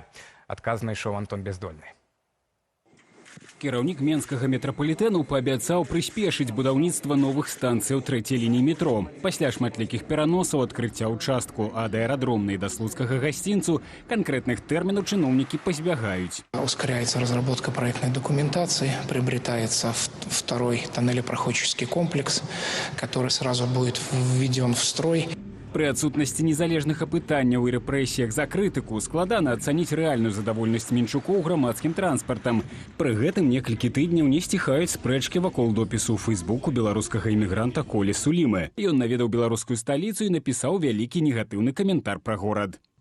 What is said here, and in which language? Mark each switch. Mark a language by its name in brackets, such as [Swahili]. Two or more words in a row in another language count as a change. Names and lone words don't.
[Belarusian] Адказ знайшоў Антон Бяздольны. Кіраўнік Менскага метрапалітэну паабяцаў прыспешыць будаўніцтва новых станцый у трэцяй лініі метро. Пасля шматлікіх пераносаў адкрыцця ўчастку ад аэрадромнай да слуцкага гасцінцу канкрэтных тэрмінаў чыноўнікі пазбягаюць. [Russian] Ускоряется разработка проектной документации, приобретается второй тоннелепроходческий комплекс, который сразу будет введен в строй. [Belarusian] Пры адсутнасці незалежных апытанняў і рэпрэсіях за крытыку складана ацаніць рэальную задавольнасць менчукоў грамадскім транспартам. Пры гэтым некалькі тыдняў не сціхаюць спрэчкі вакол допісу ў фэйсбуку беларускага імігранта Колі Сулімы. Ён наведаў беларускую сталіцу і напісаў вялікі негатыўны каментар пра горад.